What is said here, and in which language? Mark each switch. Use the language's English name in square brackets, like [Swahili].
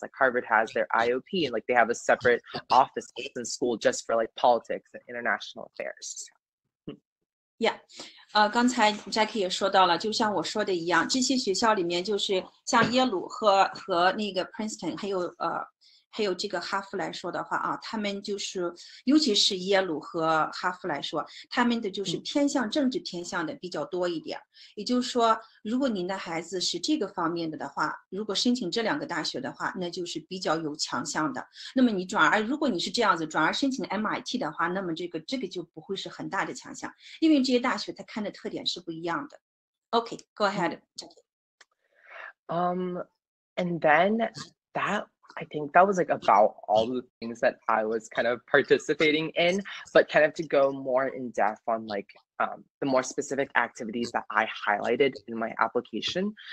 [English] Like Harvard has their IOP, and like they have a separate office in school just for like politics and international affairs. Yeah. [Chinese] 刚才 Jacky 也说到了，就像我说的一样，这些学校里面就是像耶鲁和那个 Princeton 还有这个哈佛来说的话啊，他们就是尤其是耶鲁和哈佛来说，他们的就是偏向政治偏向的比较多一点。也就是说，如果您的孩子是这个方面的话，如果申请这2个大学的话，那就是比较有强项的。那么你如果你是这样子转而申请 MIT 的话，那么这个就不会是很大的强项，因为这些大学它看的特点是不一样的。 [English] Okay, go ahead. And then I think that was like about all the things that I was kind of participating in, but kind of to go more in depth on like the more specific activities that I highlighted in my application.